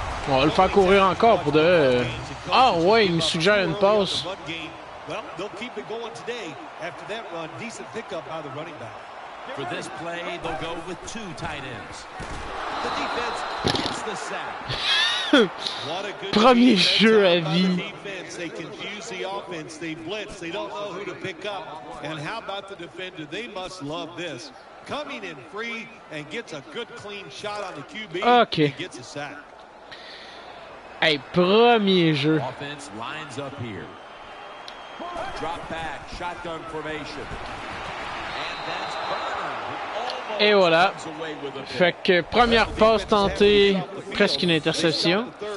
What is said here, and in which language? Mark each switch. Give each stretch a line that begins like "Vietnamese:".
French: On va le faire courir encore pour de... Ah ouais, il me suggère une passe.
English: Well, they'll keep it going today. After that run, decent pickup by the running back. For this play, they'll go with 2 tight ends. The defense gets the sack.
French: Premier jeu à vie.
English: They confuse the offense. They blitz. They don't know who to pick up. And how about the defender? They must love this. Coming in free and gets a good clean shot on the QB. Okay. And gets a sack.
French: Hey, premier jeu.
English: Offense lines up here. Drop back, shotgun formation. And that's Burner.
French: Et voilà. Fait que première passe tentée, presque une interception.